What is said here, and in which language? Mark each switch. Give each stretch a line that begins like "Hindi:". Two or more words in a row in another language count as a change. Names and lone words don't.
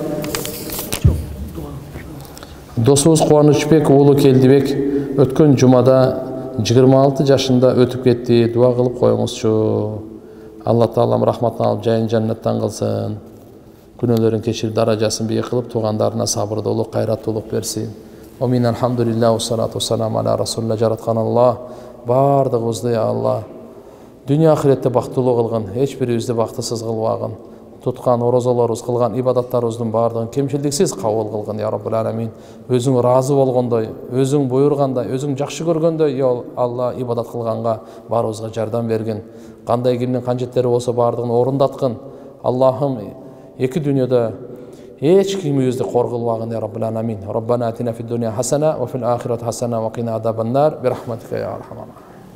Kyrgyz: Досубуз Кубанычбек уулу Келдибек өткөн жумада 26 жашында өтүп кетти. Дуа кылып коюңузчу. Алла таалам рахматын алып жайын жаннаттан кылсын. Күнөөлөрүн кечирип даражасын бийик кылып, туугандарына сабырдуулук, кайраттуулук берсин.
Arabic: آمين. الحمد لله، والصلاة والسلام على رسول الله.
Kyrgyz: Жараткан Алла бардыгыбызды, я Алла, дүйнө ахиретте бактылуу кылгын, эч бирибизди бактысыз кылбагын. Туткан орозолорубуз, кылган ибадаттарыбыздын бардыгын кемчилдиксиз кабыл кылгын,
Arabic: يا رب العالمين.
Kyrgyz: Өзүң ыраазы болгондой, өзүң буйргандай, өзүң жакшы көргөндөй, я Алла, ибадат кылганга баарыбызга жардам бергин. Кандай кимдин канчеттери болсо бардыгын орундаткын. Аллахым, эки дүйнөдө эч кимибизди коргулбагын,
Arabic: يا رب العالمين. ربنا آتنا في الدنيا حسنة وفي الآخرة حسنة وقنا عذاب النار. برحمتك يا أرحم.